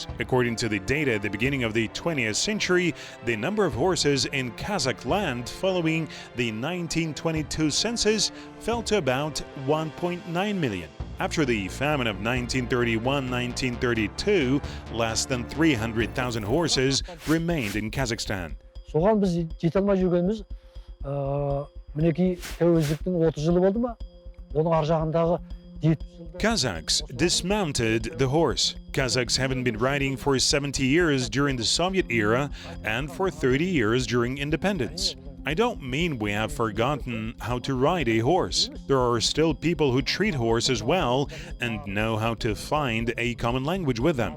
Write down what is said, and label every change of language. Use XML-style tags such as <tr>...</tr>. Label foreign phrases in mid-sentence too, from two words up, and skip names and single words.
<en>According to the data at the beginning of the 20th century, the number of horses in Kazakh land following the 1922 census fell to about 1.9 million. After the famine of 1931-1932, less than 300,000 horses remained in Kazakhstan.</en> <kk>Соған біз жете алмай жүргеніміз, мінекей тәуелсіздіктің 30 жылы болды ма? Оның ар жағындағы</kk> <en>Kazakhs dismounted the horse. Kazakhs haven't been riding for 70 years during the Soviet era and for 30 years during independence. I don't mean we have forgotten how to ride a horse. There are still people who treat horses well and know how to find a common language with them.</en>